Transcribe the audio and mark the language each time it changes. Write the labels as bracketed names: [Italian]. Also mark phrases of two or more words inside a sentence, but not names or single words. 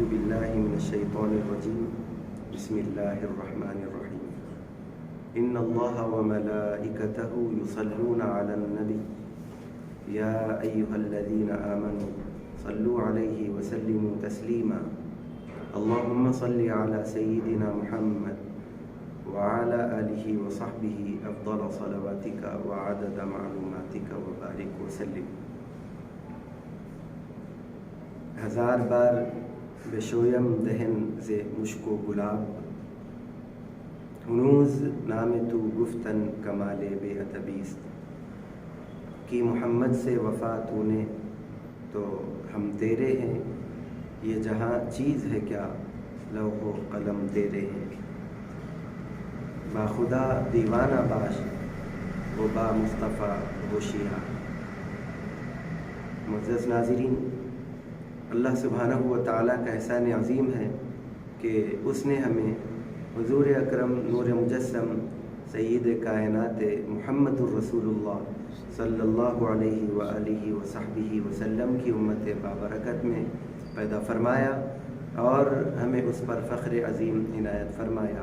[Arabic] بالله من الشيطان الرجيم، بسم الله الرحمن الرحيم، إن الله وملائكته يصلون على النبي يا أيها الذين آمنوا صلوا عليه وسلموا تسليما، اللهم صل على سيدنا محمد وعلى آله وصحبه أفضل صلواتك وعدد معلوماتك وبارك وسلم۔ [Persian] ہزار بار بشویم دہن ز مشک و گلاب، ہنوز نام تو گفتن کمال بے ادبیست، [Urdu] کی محمد سے وفا تو نے تو ہم تیرے ہیں، یہ جہاں چیز ہے کیا لوح و قلم تیرے ہیں، [Persian] با خدا دیوانہ باش و با مصطفیٰ ہوشیار۔ [Urdu] معزز ناظرین، اللہ [Arabic] سبحانہ و تعالیٰ [Urdu] کا احسان عظیم ہے کہ اس نے ہمیں حضور اکرم نور مجسم سید کائنات محمد الرسول اللہ [Arabic] صلی اللہ علیہ وآلہ وصحبہ وسلم [Urdu] کی امت بابرکت میں پیدا فرمایا اور ہمیں اس پر فخر عظیم عنایت فرمایا۔